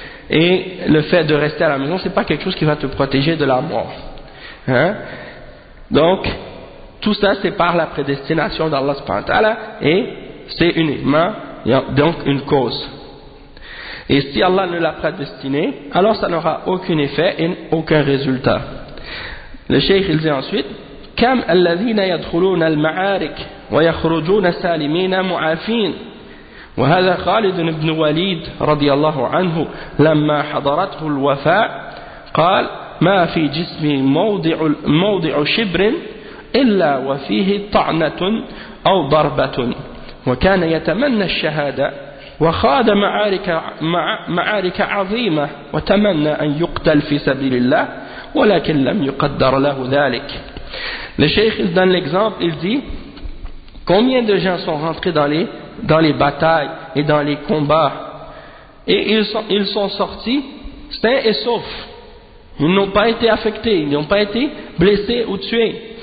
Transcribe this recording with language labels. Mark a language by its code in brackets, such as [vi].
[fr] Et le fait de rester à la maison, ce n'est pas quelque chose qui va te protéger de la mort. Hein? Donc, tout ça, c'est par la prédestination d'Allah subhanahu wa ta'ala, et c'est uniquement donc une cause. Et si Allah ne l'a prédestiné, alors ça n'aura aucun effet et aucun résultat. Le cheikh il dit ensuite, [ar] كم الذين يدخلون المعارك ويخرجون سالمين معافين وهذا خالد بن وليد رضي الله عنه لما حضرته الوفاء قال ما في جسمي موضع شبر إلا وفيه طعنة أو ضربة وكان يتمنى الشهادة وخاض معارك عظيمة وتمنى أن يقتل في سبيل الله ولكن لم يقدر له ذلك. [fr] Le cheikh donne l'exemple, il dit, combien de gens sont rentrés dans les batailles et dans les combats, et ils sont sortis sains et saufs. Ils n'ont pas été affectés, ils n'ont pas été blessés ou tués.